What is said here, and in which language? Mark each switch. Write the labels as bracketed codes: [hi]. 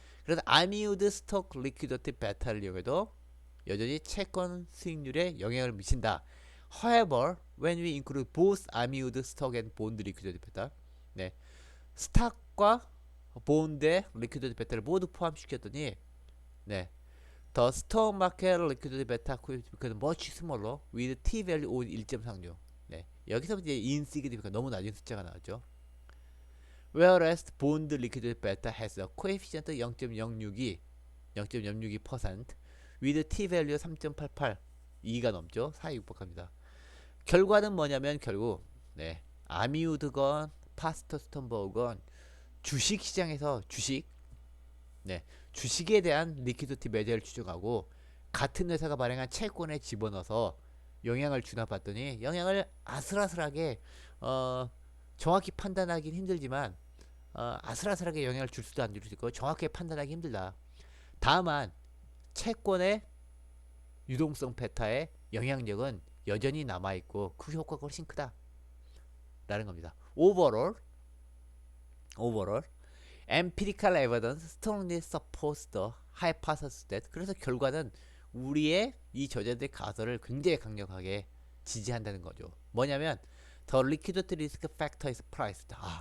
[ko] 그래서 아미우드 스톡 리퀴디티 베타를 이용해도 여전히 채권 수익률에 영향을 미친다. [en] However, when we include both 아미우드 스톡 and bond liquidity beta, [ko] 네, 스탁과 본드의 리퀴디티 베타를 모두 포함시켰더니, 네, [en] the stock market liquidity beta could much smaller with t value of 1.36. [ko] 네, 여기서 이제 insignificant 너무 낮은 숫자가 나왔죠. [en] Whereas bond liquidity beta has a coefficient 0.062% with t value 3.88. [ko] 2가 넘죠. 4에 육박합니다. 결과는 뭐냐면 결국 네, 아미우드건 파스터 스톤버건 주식 시장에서 주식에 대한 리퀴디티 매제를 추정하고 같은 회사가 발행한 채권에 집어넣어서 영향을 주나 봤더니 영향을 아슬아슬하게 정확히 판단하기는 힘들지만 아슬아슬하게 영향을 줄 수도 안 줄 수 있고 정확히 판단하기 힘들다. 다만 채권의 유동성 베타의 영향력은 여전히 남아있고 그 효과가 훨씬 크다 라는 겁니다. [en] Overall empirical evidence strongly supports the hypothesis that. [ko] 그래서 결과는 우리의 이 저자들의 가설을 굉장히 강력하게 지지한다는 거죠. 뭐냐면 [en] the liquidity risk factor is priced.